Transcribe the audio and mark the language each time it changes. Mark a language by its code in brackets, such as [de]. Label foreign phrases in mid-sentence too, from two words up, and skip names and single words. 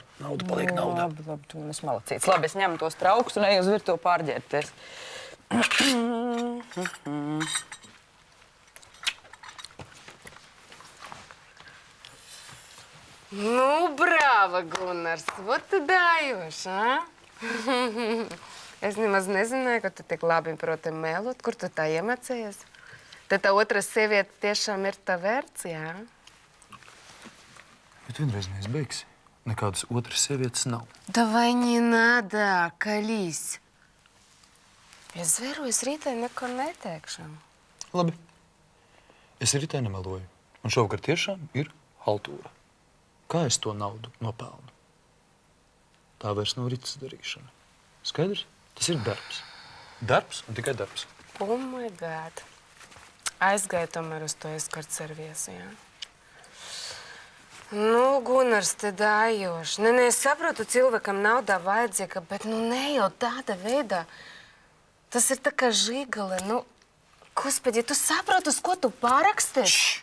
[lv] Nauda paliek naudā. Labi, tu man esi malacīts. Labi, es ņemu tos traukus un eju uz virtuvi pārģērbties. Nu, brāva, Gunārs, [ru] вот tu даешь, а? [lv] Es nemaz nezināju, ka tu tik labi proti melot, kur tu tā iemācījies. Tad tā otra sieviete tiešām ir tā vērts, jā? Bet vienreiz neizbeigsi. Nekādas otras sievietes nav. [ru] Давай не надо, колись. [lv] Es zveru, es rītā neko neteikšu. Labi. Es rītā nemeloju. Un šovakar tiešām ir haltūra. Kā es to naudu nopelnu? Tā vairs nav ritas darīšana. Skaidrs? Tas ir darbs. Darbs un tikai darbs. [en] Oh my God. [lv] Aizgāju tomēr uz to eskortserviesu, jā? Nu, Gunārs, te dājoši. Nē, es saprotu, cilvēkam naudā vajadzīga, bet nu ne jau tāda veidā. Tas ir tā kā žigale, nu, Господи, tu saproti, uz ko tu pāraksties?